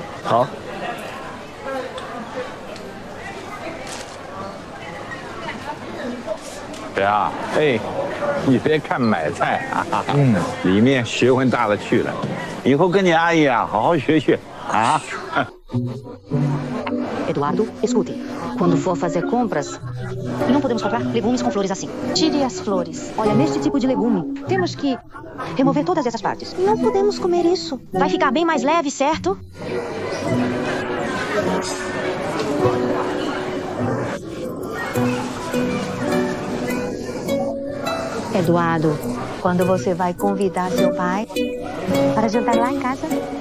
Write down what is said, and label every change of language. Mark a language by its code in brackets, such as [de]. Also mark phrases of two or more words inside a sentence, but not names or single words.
[zh] 好。对啊，哎，你别看买菜啊，里面学问大了去了。以后跟你阿姨啊，好好学学啊。 [pt] Eduardo, escute. Quando for fazer compras, não podemos comprar legumes com flores assim. Tire as flores. Olha, neste tipo de legume, temos que remover todas essas partes. Não podemos comer isso. Vai ficar bem mais leve, certo? Eduardo, quando você vai convidar seu pai para jantar lá em casa?